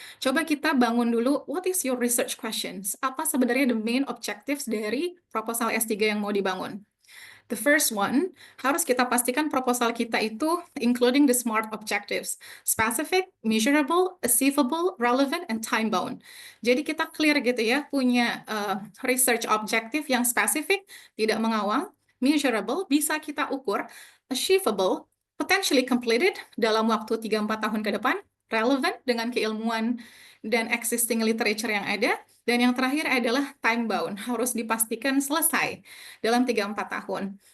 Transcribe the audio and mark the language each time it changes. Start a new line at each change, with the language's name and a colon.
Indonesian: Coba kita bangun dulu,
English: what is your research questions?
Indonesian: Apa sebenarnya
English: the main objectives
Indonesian: dari proposal S3 yang mau dibangun?
English: The first one,
Indonesian: harus kita pastikan proposal kita itu
English: including the SMART objectives. Specific, measurable, achievable, relevant, and time-bound.
Indonesian: Jadi kita clear gitu ya, punya research objective yang spesifik, tidak mengawang, measurable, bisa kita ukur, achievable,
English: potentially completed
Indonesian: dalam waktu 3-4 tahun ke depan, relevant dengan keilmuan dan existing literature yang ada, dan yang terakhir adalah time-bound, harus dipastikan selesai dalam 3-4 tahun.